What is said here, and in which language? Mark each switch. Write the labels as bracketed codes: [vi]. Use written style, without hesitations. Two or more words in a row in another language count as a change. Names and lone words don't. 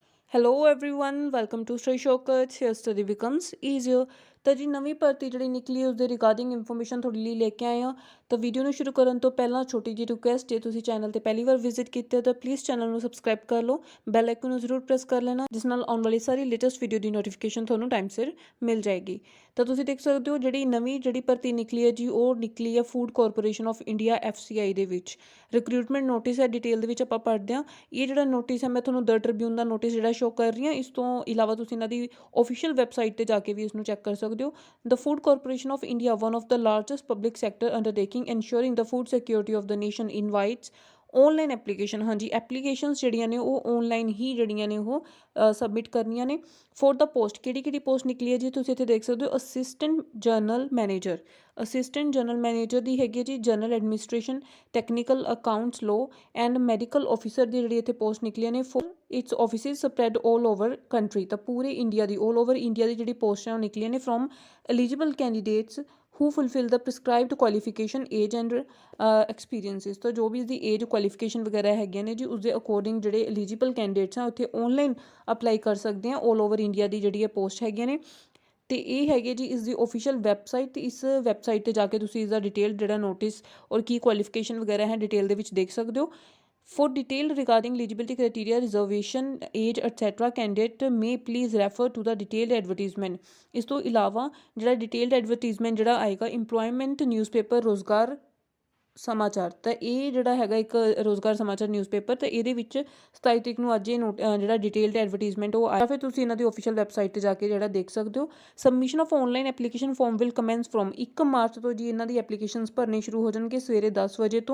[en] Hello everyone, welcome to Study Shortcuts. Here study becomes easier. [pa] ਤਾਂ ਜੀ ਨਵੀਂ ਭਰਤੀ ਜਿਹੜੀ ਨਿਕਲੀ ਉਸ ਦੇ [en] regarding information [pa] ਤੁਹਾਡੇ ਲਈ ਲੈ ਕੇ ਆਏ ਹਾਂ। ਤਾਂ ਵੀਡੀਓ ਨੂੰ ਸ਼ੁਰੂ ਕਰਨ ਤੋਂ ਪਹਿਲਾਂ ਛੋਟੀ ਜਿਹੀ ਰਿਕੁਐਸਟ, ਜੇ ਤੁਸੀਂ ਚੈਨਲ ਤੇ ਪਹਿਲੀ ਵਾਰ ਵਿਜ਼ਿਟ ਕੀਤਾ ਤਾਂ [en] please channel [pa] ਨੂੰ ਸਬਸਕ੍ਰਾਈਬ ਕਰ ਲਓ, [en] bell icon [pa] ਨੂੰ ਜ਼ਰੂਰ ਪ੍ਰੈਸ ਕਰ ਲੈਣਾ, ਜਿਸ ਨਾਲ ਆਉਣ ਵਾਲੀ ਸਾਰੀ [en] latest video [pa] ਦੀ ਨੋਟੀਫਿਕੇਸ਼ਨ ਤੁਹਾਨੂੰ ਟਾਈਮ ਸਿਰ ਮਿਲ ਜਾਏਗੀ। ਤਾਂ ਤੁਸੀਂ ਦੇਖ ਸਕਦੇ ਹੋ ਜਿਹੜੀ ਭਰਤੀ ਨਿਕਲੀ ਹੈ ਜੀ, ਉਹ ਨਿਕਲੀ ਹੈ ਫੂਡ ਕਾਰਪੋਰੇਸ਼ਨ ਆਫ ਇੰਡੀਆ FCI ਦੇ ਵਿੱਚ। [en] recruitment notice [pa] ਹੈ, ਡਿਟੇਲ ਦੇ ਵਿੱਚ ਆਪਾਂ ਪੜ੍ਹਦੇ ਹਾਂ। ਇਹ ਜਿਹੜਾ ਨੋਟਿਸ ਹੈ, ਮੈਂ ਤੁਹਾਨੂੰ ਦ ਟ੍ਰਿਬਿਊਨ ਦਾ ਨੋਟਿਸ ਜਿਹੜਾ ਸ਼ੋ ਕਰ ਰਹੀ ਹਾਂ। ਇਸ ਤੋਂ ਇਲਾਵਾ ਤੁਸੀਂ ਇਹਨਾਂ ਦੀ [en] official website [pa] ਤੇ ਜਾ ਕੇ ਵੀ ਇਸਨੂੰ ਚੈੱਕ ਕਰ ਸਕਦੇ ਹੋ। ਦ ਫੂਡ ਕਾਰਪੋਰੇਸ਼ਨ ਆਫ ਇੰਡੀਆ, [en] one of the largest public sector undertaking ensuring the food security of the nation, invites online application. [pa] ਹਾਂਜੀ, ਐਪਲੀਕੇਸ਼ਨਸ ਜਿਹੜੀਆਂ ਨੇ ਉਹ ਔਨਲਾਈਨ ਹੀ ਜਿਹੜੀਆਂ ਨੇ ਉਹ ਸਬਮਿਟ ਕਰਨੀਆਂ ਨੇ। ਫੋਰ ਦਾ ਪੋਸਟ, ਕਿਹੜੀ ਪੋਸਟ ਨਿਕਲੀ ਹੈ ਜੀ, ਤੁਸੀਂ ਇੱਥੇ ਦੇਖ ਸਕਦੇ ਹੋ। [en] assistant general manager, assistant general manager [pa] ਦੀ ਹੈਗੀ ਹੈ ਜੀ। [en] general administration, technical accounts law and medical officer [pa] ਦੀ ਜਿਹੜੀ ਇੱਥੇ ਪੋਸਟ ਨਿਕਲੀਆਂ ਨੇ। [en] for its offices spread all over country, [pa] ਤਾਂ ਪੂਰੇ ਇੰਡੀਆ ਦੀ, [en] all over India [pa] ਦੀ ਜਿਹੜੀ ਪੋਸਟ ਹੈ ਉਹ ਨਿਕਲੀਆਂ ਨੇ। [en] from eligible candidates who fulfill the prescribed qualification, age and experiences। [pa] ਤਾਂ ਜੋ ਵੀ ਇਸਦੀ [en] age qualification [pa] ਵਗੈਰਾ ਹੈਗੀਆਂ ਨੇ ਜੀ, ਉਸਦੇ ਅਕੋਰਡਿੰਗ ਜਿਹੜੇ [en] eligible candidates [pa] ਆ ਉੱਥੇ [en] online apply [pa] ਕਰ ਸਕਦੇ ਆ। [en] all over India [pa] ਦੀ ਜਿਹੜੀ ਇਹ ਪੋਸਟ ਹੈਗੀਆਂ ਨੇ। ਅਤੇ ਇਹ ਹੈਗੇ ਜੀ ਇਸ ਦੀ [en] official website, [pa] ਅਤੇ ਇਸ ਵੈਬਸਾਈਟ 'ਤੇ ਜਾ ਕੇ ਤੁਸੀਂ ਇਸਦਾ ਡਿਟੇਲ ਜਿਹੜਾ ਨੋਟਿਸ ਔਰ ਕੀ ਕੁਆਲੀਫਿਕੇਸ਼ਨ ਵਗੈਰਾ ਹੈ ਡਿਟੇਲ ਦੇ ਵਿੱਚ ਦੇਖ ਸਕਦੇ ਹੋ। [en] For detail regarding eligibility criteria, reservation, age, etc., candidate may please refer to the detailed advertisement। [pa] ਇਸ ਤੋਂ ਇਲਾਵਾ ਜਿਹੜਾ [en] detailed advertisement [pa] ਜਿਹੜਾ ਆਏਗਾ, [en] employment newspaper [pa] ਰੋਜ਼ਗਾਰ ਸਮਾਚਾਰ, ਤਾਂ ਇਹ ਜਿਹੜਾ ਹੈਗਾ ਇੱਕ ਰੋਜ਼ਗਾਰ ਸਮਾਚਾਰ ਨਿਊਜ਼ਪੇਪਰ, ਤਾਂ ਇਹਦੇ ਵਿੱਚ 27 ਤਰੀਕ ਨੂੰ ਅੱਜ ਇਹ ਜਿਹੜਾ [en] detailed advertisement [pa] ਉਹ ਆਇਆ। ਫਿਰ ਤੁਸੀਂ ਇਹਨਾਂ ਦੀ [en] official website [pa] 'ਤੇ ਜਾ ਕੇ ਜਿਹੜਾ ਦੇਖ ਸਕਦੇ ਹੋ। [en] submission of online application form will commence from [pa] 1 ਮਾਰਚ ਤੋਂ ਜੀ ਇਹਨਾਂ ਦੀ ਐਪਲੀਕੇਸ਼ਨਸ ਭਰਨੇ ਸ਼ੁਰੂ ਹੋ ਜਾਣਗੇ ਸਵੇਰੇ 10 ਵਜੇ ਤੋਂ।